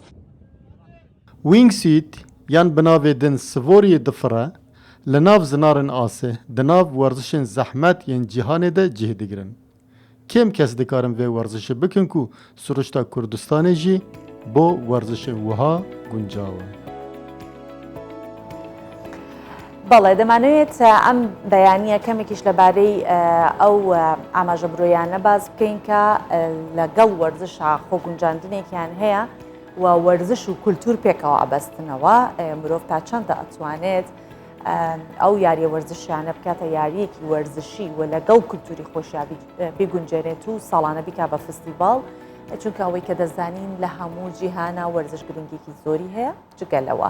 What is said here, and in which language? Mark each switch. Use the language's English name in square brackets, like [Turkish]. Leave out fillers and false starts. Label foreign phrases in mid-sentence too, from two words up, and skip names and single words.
[Kurdish] Wingsuit yan bi navê din sivoriyê difire, li nav zinarên asê di nav werzişên zehmet yên cîhanê de cih digirin. Kêm kes dikarin vê werzişê bikin ku Siruşta Kurdistanê jî bo werzişê wiha guncaw e. [Central Kurdish] بەڵێ دەمانوێت ئەم بەیانیە کەمێکیش لەبارەی ئەو ئاماژە برۆیانە باز بکەین کە لەگەڵ وەرزشە خۆگونجاندنێکیان هەیە و وەرزش و کولتور پێکەوە ئەبەستنەوە مرۆڤ تا چەندە ئەتوانێت ئەو یاریە وەرزشیانە بکاتە یاریەکی وەرزشی و لەگەڵ کولتوری خۆشیابی بگونجێنێت و ساڵانە بیکا بە فستیڤاڵ چونکە ئەوەی کە دەزانین لە هەموو جیهانە وەرزش گرنگێکی زۆری هەیە جگەلەوە.